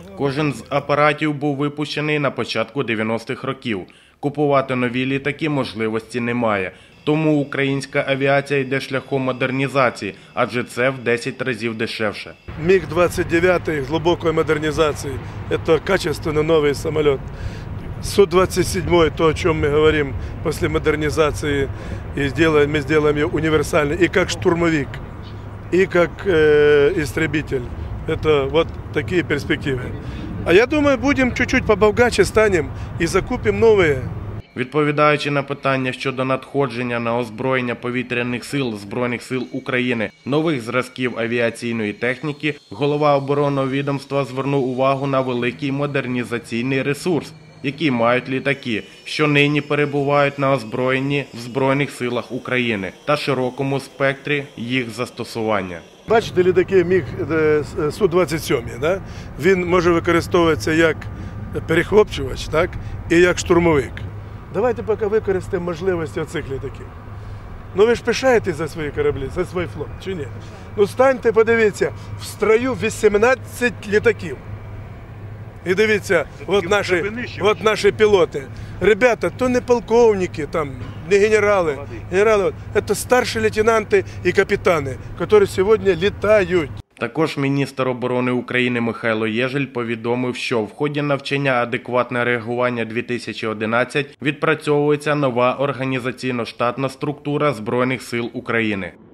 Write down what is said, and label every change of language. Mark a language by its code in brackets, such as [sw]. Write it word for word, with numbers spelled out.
[uk] Кожен з апаратів був випущений на початку дев'яностих років. Купувати нові літаки можливості немає. Тому українська авіація йде шляхом модернізації, адже це в десять разів дешевше. Міг двадцять дев'ять глибокої модернізації – це качественно новий самоліт. [ru] Су двадцять сім, то, о чем мы говорим после модернизации, и сделаем, мы сделаем ее универсальной, и как штурмовик. и как э, истребитель. Это вот такие перспективы. А я думаю, будем чуть-чуть побогаче станем и закупим новые. [uk] Відповідаючи на питання щодо надходження на озброєння повітряних сил Збройних сил України нових зразків авіаційної техніки, голова оборонного відомства звернув увагу на великий модернізаційний ресурс, який мають літаки, що нині перебувають на озброєнні в Збройних силах України та широкому спектрі їх застосування. Бачите, літаки Міг Су двадцять сім, да? Він може використовуватися як перехлопчувач, так? І як штурмовик. Давайте поки використаємо можливості оцих літаків. Ну ви ж пишаєтесь за свої кораблі, за свій флот, чи ні? Ну станьте, подивіться, в строю вісімнадцять літаків. І дивіться, от наші, от наші пілоти. Ребята, то не полковники, там, не генерали. Генерали, це старші лейтенанти і капітани, які сьогодні літають. Також міністр оборони України Михайло Єжель повідомив, що в ході навчання «Адекватне реагування-дві тисячі одинадцять» відпрацьовується нова організаційно-штатна структура Збройних сил України.